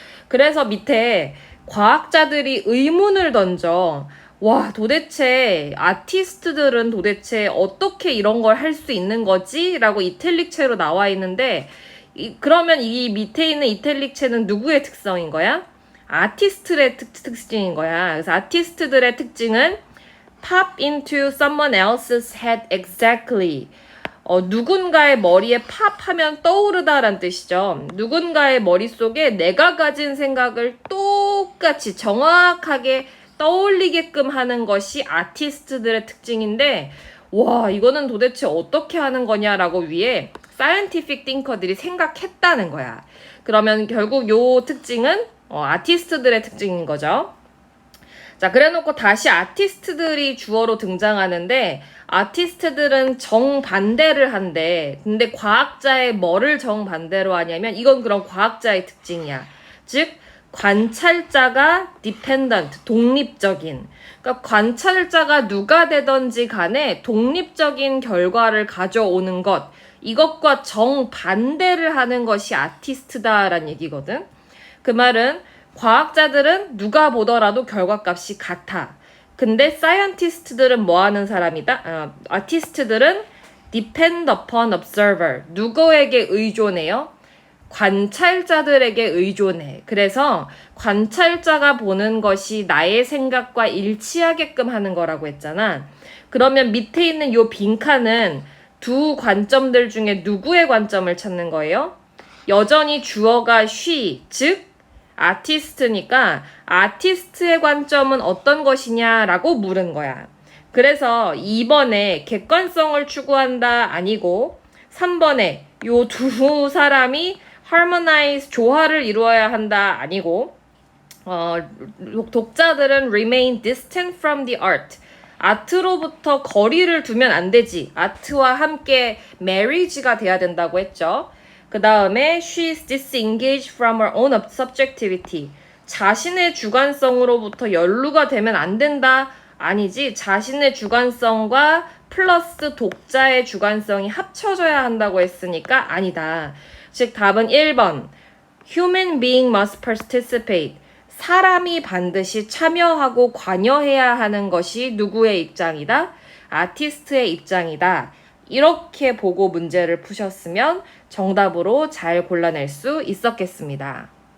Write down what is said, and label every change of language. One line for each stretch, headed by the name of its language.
Korean: 그래서 밑에 과학자들이 의문을 던져. 와, 도대체 아티스트들은 도대체 어떻게 이런 걸 할 수 있는 거지? 라고 이탈릭체로 나와 있는데 그러면 이 밑에 있는 이탈릭체는 누구의 특성인 거야? 아티스트의 특징인 거야. 그래서 아티스트들의 특징은
English: pop into someone else's head exactly.
Korean: 누군가의 머리에 팝하면 떠오르다라는 뜻이죠. 누군가의 머릿속에 내가 가진 생각을 똑같이 정확하게 떠올리게끔 하는 것이 아티스트들의 특징인데, 와, 이거는 도대체 어떻게 하는 거냐라고 위에 사이언티픽 띵커들이 생각했다는 거야. 그러면 결국 요 특징은 아티스트들의 특징인 거죠. 자, 그래놓고 다시 아티스트들이 주어로 등장하는데 아티스트들은 정반대를 한대. 근데 과학자의 뭐를 정반대로 하냐면 이건 그럼 과학자의 특징이야. 즉 관찰자가 dependent, 독립적인. 그러니까 관찰자가 누가 되든지 간에 독립적인 결과를 가져오는 것, 이것과 정반대를 하는 것이 아티스트다라는 얘기거든. 그 말은 과학자들은 누가 보더라도 결과값이 같아. 근데 사이언티스트들은 뭐 하는 사람이다?
English: 아티스트들은 depend upon observer.
Korean: 누구에게 의존해요? 관찰자들에게 의존해. 그래서 관찰자가 보는 것이 나의 생각과 일치하게끔 하는 거라고 했잖아. 그러면 밑에 있는 요 빈칸은 두 관점들 중에 누구의 관점을 찾는 거예요? 여전히 주어가 she, 즉 아티스트니까 아티스트의 관점은 어떤 것이냐라고 물은 거야. 그래서 2번에 객관성을 추구한다 아니고 3번에 요 두 사람이 harmonize, 조화를 이루어야 한다 아니고
English: 독자들은 remain distant from the art.
Korean: 아트로부터 거리를 두면 안 되지. 아트와 함께 marriage가 돼야 된다고 했죠. 그 다음에
English: she is disengaged from her own subjectivity.
Korean: 자신의 주관성으로부터 연루가 되면 안 된다. 아니지. 자신의 주관성과 플러스 독자의 주관성이 합쳐져야 한다고 했으니까 아니다. 즉 답은 1번.
English: Human being must participate.
Korean: 사람이 반드시 참여하고 관여해야 하는 것이 누구의 입장이다? 아티스트의 입장이다. 이렇게 보고 문제를 푸셨으면 정답으로 잘 골라낼 수 있었겠습니다.